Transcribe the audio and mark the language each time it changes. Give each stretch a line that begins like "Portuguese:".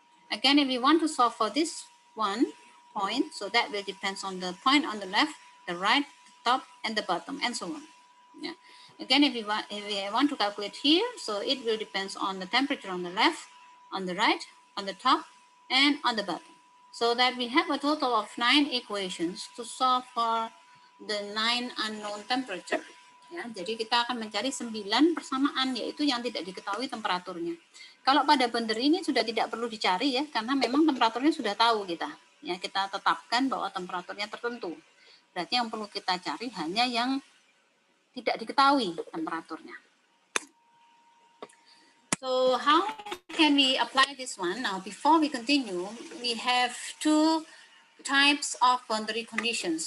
English: Again, if we want to solve for this one point, so that will depend on the point on the left, the right, the top, and the bottom, and so on. Yeah. Again, if we want to calculate here, so it will depend on the temperature on the left, on the right, on the top, and on the bottom. So that we have a total of 9 equations to solve for the 9 unknown temperature.
Indonesian: Ya, jadi kita akan mencari 9 persamaan, yaitu yang tidak diketahui temperaturnya. Kalau pada bender ini sudah tidak perlu dicari ya, karena memang temperaturnya sudah tahu kita. Ya, kita tetapkan bahwa temperaturnya tertentu. Berarti yang perlu kita cari hanya yang tidak diketahui temperaturnya.
English: So how can we apply this one? Now, before we continue, we have 2 types of boundary conditions.